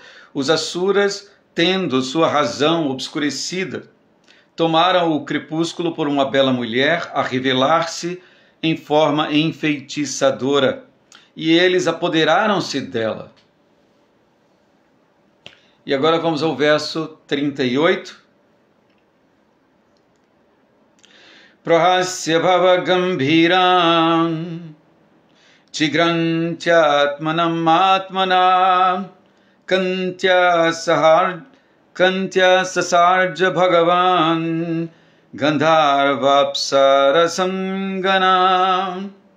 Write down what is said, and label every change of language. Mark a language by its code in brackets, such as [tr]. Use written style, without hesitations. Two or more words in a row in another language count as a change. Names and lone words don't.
[pt] Os asuras, tendo sua razão obscurecida, tomaram o crepúsculo por uma bela mulher a revelar-se em forma enfeitiçadora, e eles apoderaram-se dela. E agora vamos ao verso 38. [sa] प्रहस्य भाव गम्भीरं जिघ्रन्त्यात्मानम् आत्मना कान्त्या ससर्ज भगवान् गन्धर्वाप्सरसां गणम्.